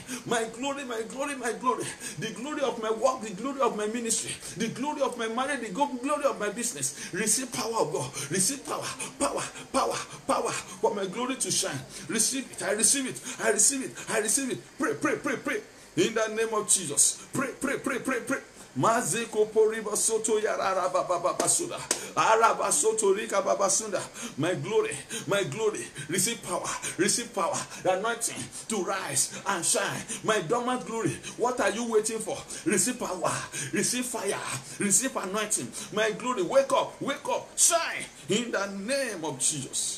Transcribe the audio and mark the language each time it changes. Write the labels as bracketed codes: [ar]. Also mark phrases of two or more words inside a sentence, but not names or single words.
[en] My glory, my glory, my glory. The glory of my work, the glory of my ministry, the glory of my marriage, the glory of my business. Receive power of God. Receive power, power, power, power for my glory to shine. Receive it. I receive it. I receive it. I receive it. Pray, pray, pray, pray. In the name of Jesus. Pray, pray, pray, pray, pray. Mazeko poriba soto yarara baba basuda. Araba soto rika babasunda. My glory, receive power, receive power. The anointing to rise and shine. My dormant glory. What are you waiting for? Receive power, receive fire, receive anointing. My glory, wake up, shine in the name of Jesus.